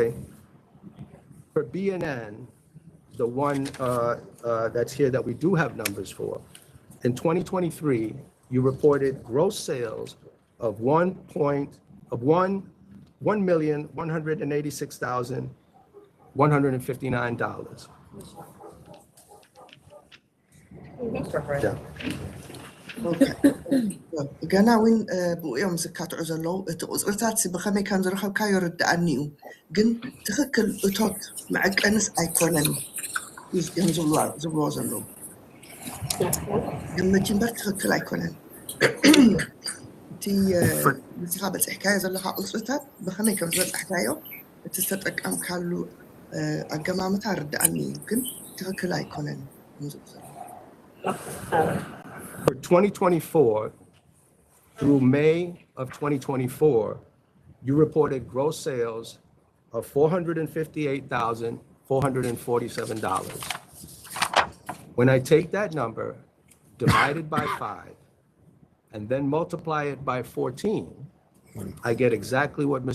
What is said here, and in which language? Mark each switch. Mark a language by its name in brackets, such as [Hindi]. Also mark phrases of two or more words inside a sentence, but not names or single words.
[English] For BNN, the one that's here that we do have numbers for, in 2023, you reported gross sales of $1,186,159. Yeah. [Tigrinya] ገና እውን ብኡ እዮም ዝካትዑ ዘለዉ እቲ ቁፅርታት ብኸመይ ከም ዝረኸብካ ይርዳእኒ እዩ ግን ትክክል እቶት መዐቀንስ ኣይኮነን እዮም ዝብልዎ ዘለዉ ግምት እምበር ትክክል ኣይኮነን እቲ ንስኻ በፂሕካዮ ዘለካ ቁፅርታት ብኸመይ ከም ዝበፅሕካዮ እቲ ዝተጠቀምካሉ ኣገማምታ ርዳእኒ እዩ ግን ትክክል ኣይኮነን እዮም ዝብሉ ዘለዉ [English] For 2024, through May of 2024, you reported gross sales of $458,447. When I take that number, divide it by 5, and then multiply it by 14, I get exactly what Mr.